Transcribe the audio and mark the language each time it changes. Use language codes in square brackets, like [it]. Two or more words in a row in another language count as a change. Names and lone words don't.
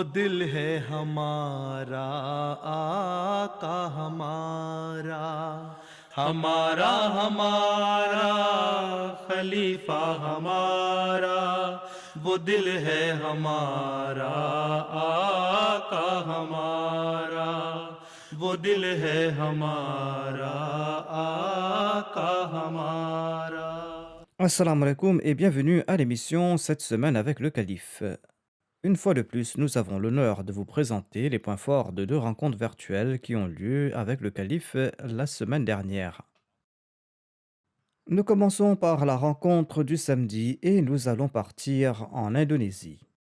[ur] دل ہے ہمارا آقا ہمارا، ہمارا ہمارا خلیفہ ہمارا، وہ دل ہے ہمارا آقا ہمارا، وہ دل ہے ہمارا آقا ہمارا. [ar] السلام عليكم [fr] et bienvenue à l'émission cette semaine avec le calife. Une fois de plus, nous avons l'honneur de vous présenter les points forts de deux rencontres virtuelles qui ont lieu avec le calife la semaine dernière. Nous commençons par la rencontre du samedi et nous allons partir en Indonésie.